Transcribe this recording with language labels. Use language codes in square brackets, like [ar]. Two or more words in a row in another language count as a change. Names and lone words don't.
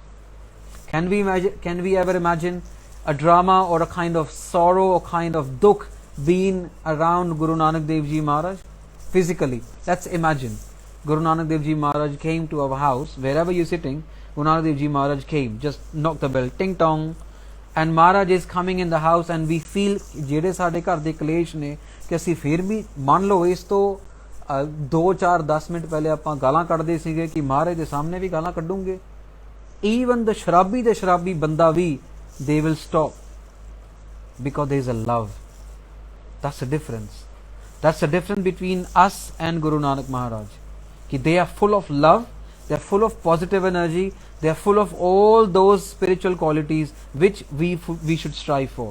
[en] Can we ever imagine a drama or a kind of sorrow or kind of dukh being around Guru Nanak Dev Ji Maharaj? Physically, let's imagine Guru Nanak Dev Ji Maharaj came to our house. Wherever you're sitting, Guru Nanak Dev Ji Maharaj came, just knocked the bell, ting tong, and Maharaj is coming in the house, and we feel [pa] ਜਿਹੜੇ ਸਾਡੇ ਘਰ ਦੇ ਕਲੇਸ਼ ਨੇ ਕਿ ਅਸੀਂ ਫਿਰ ਵੀ ਮੰਨ ਲਓ ਇਸ ਤੋਂ 2-4-10 ਮਿੰਟ ਪਹਿਲੇ ਆਪਾਂ ਗਾਲਾਂ ਕੱਢਦੇ ਸੀਗੇ ਕਿ ਮਹਾਰਾਜ ਦੇ ਸਾਹਮਣੇ ਵੀ ਗਾਲਾਂ ਕੱਢੂਗੇ. [en] Even the [pa] ਸ਼ਰਾਬੀ ਬੰਦਾ ਵੀ [en] they will stop, because there is a love. That's the difference. That's the difference between us and Guru Nanak Maharaj. Ki they are full of love, they are full of positive energy, they are full of all those spiritual qualities which we should strive for.